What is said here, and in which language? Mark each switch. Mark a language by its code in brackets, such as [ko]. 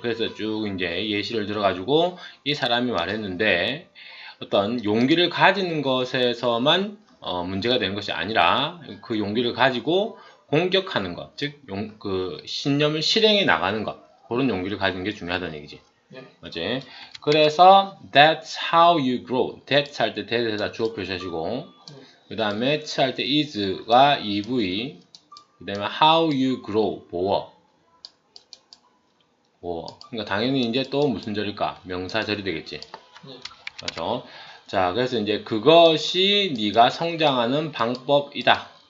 [ko] 그래서 쭉 이제 예시를 들어가지고 이 사람이 말했는데 어떤 용기를 가지는 것에서만 문제가 되는 것이 아니라 그 용기를 가지고 공격하는 것, 즉 그 신념을 실행해 나가는 것 그런 용기를 가지는 게 중요하다는 얘기지. 맞지? 그래서 [en] that's how you grow. [ko] that 할 때 that에다 주어 표시하시고 그 다음에 할 때 is가 EV 그 다음에 [en] how you grow [ko] 보어. 그러니까 당연히 이제 또 무슨 절일까? 명사절이 되겠지. 그렇죠? 자, 그래서 이제 그것이 네가 성장하는 방법이다.